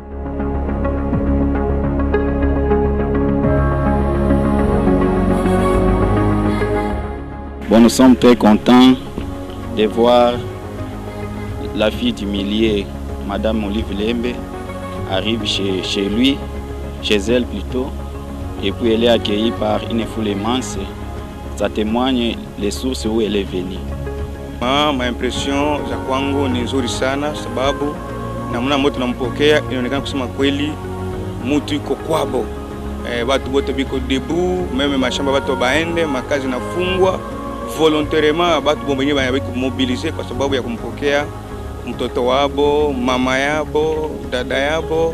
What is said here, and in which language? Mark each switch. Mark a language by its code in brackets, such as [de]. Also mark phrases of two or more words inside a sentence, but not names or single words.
[fr] Bon, nous sommes très contents de voir la fille du millier, Madame Olive Lembe, arrive chez lui, chez elle plutôt, et puis elle est accueillie par une foule immense. Ça témoigne les sources où elle est venue. [sw] Ma impression za kwangu ni nzuri sana, sababu namna moto nampokea inaonekana kusema kweli mtu iko kwabo. Watu wote biko debu, meme mashamba watu baende, makazi nafungwa volontairement, watu bombenye bako mobiliser kwa sababu ya kumpokea mtoto wabo, mama yabo, dada yabo.